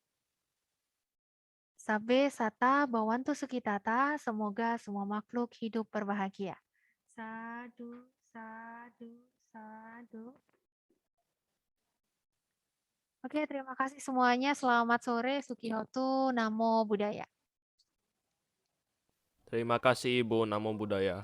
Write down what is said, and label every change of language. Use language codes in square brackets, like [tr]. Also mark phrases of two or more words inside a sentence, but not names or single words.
[pi] Sabe sata bawantu sukitata, [id] semoga semua makhluk hidup berbahagia. [pi] Sadu, sadu, sadu. [id] Oke, terima kasih semuanya. Selamat sore, [pi] Sukihotu, Namo Buddhaya. [id] Terima kasih, Ibu. [pi] Namo Buddhaya.